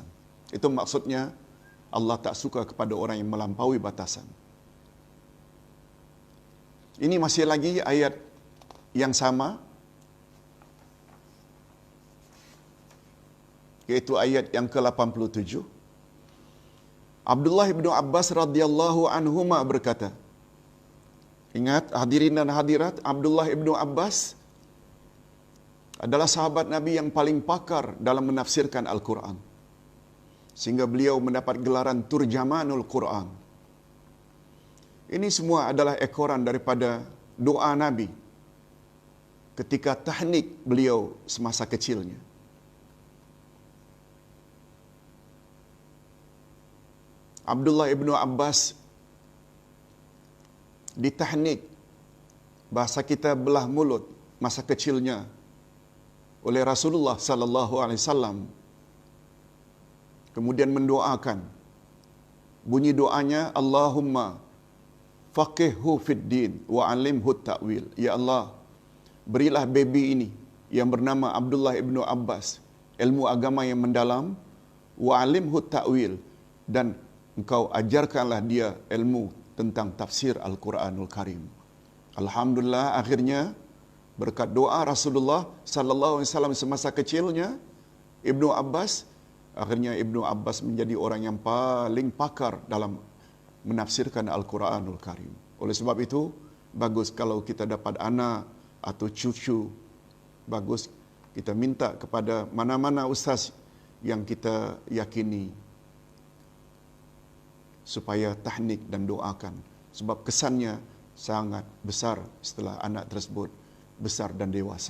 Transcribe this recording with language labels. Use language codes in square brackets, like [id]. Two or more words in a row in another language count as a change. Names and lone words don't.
[ms] Itu maksudnya Allah tak suka kepada orang yang melampaui batasan. Ini masih lagi ayat yang sama, yaitu ayat yang ke-87. Abdullah bin Abbas [ar] رضي الله عنهما [ms] berkata, ingat hadirin dan hadirat, Abdullah bin Abbas adalah sahabat Nabi yang paling pakar dalam menafsirkan Al-Quran, sehingga beliau mendapat gelaran Turjamanul Quran. Ini semua adalah ekoran daripada doa Nabi ketika tahnik beliau semasa kecilnya. Abdullah ibnu Abbas ditahnik, bahasa kita belah mulut, masa kecilnya oleh Rasulullah [ar] صلى الله عليه وسلم. [ms] Kemudian mendoakan. Bunyi doanya, [ar] اللهم فقهه في الدين وعلمه التأويل. [ms] Ya Allah, berilah baby ini yang bernama Abdullah ibnu Abbas ilmu agama yang mendalam, [ar] وعلمه التأويل, [ms] dan engkau ajarkanlah dia ilmu tentang tafsir Al-Quranul Karim. Alhamdulillah, akhirnya berkat doa Rasulullah [ar] صلى الله عليه وسلم [ms] semasa kecilnya, Ibnu Abbas, akhirnya Ibnu Abbas menjadi orang yang paling pakar dalam menafsirkan Al-Quranul Karim. Oleh sebab itu, bagus kalau kita dapat anak atau cucu, bagus kita minta kepada mana-mana ustaz yang kita yakini supaya tahnik dan doakan, sebab kesannya sangat besar setelah anak tersebut besar dan dewasa.